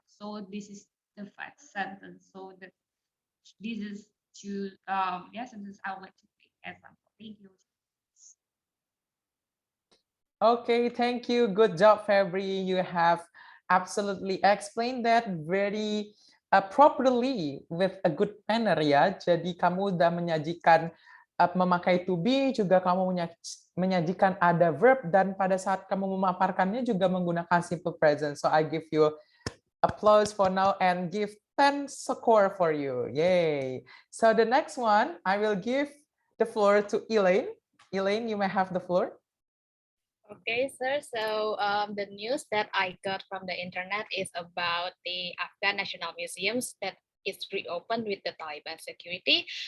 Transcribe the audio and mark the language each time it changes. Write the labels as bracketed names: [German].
[English] So this is the fact sentence. So that this is to sentence I would like to take as example. Thank you. Okay, thank you. Good job, Febri. You have absolutely explained that very properly with a good manner ya. [Indonesian] Jadi kamu udah menyajikan memakai to be, juga kamu menyajikan ada verb, dan pada saat kamu memaparkannya juga menggunakan simple present. [English] So I give you applause for now and give 10 score for you. Yay. So the next one, I will give the floor to Elaine. Elaine, you may have the floor. Okay, sir. So the news that I got from the internet is about the Afghan National Museums that is reopened with the Taliban security.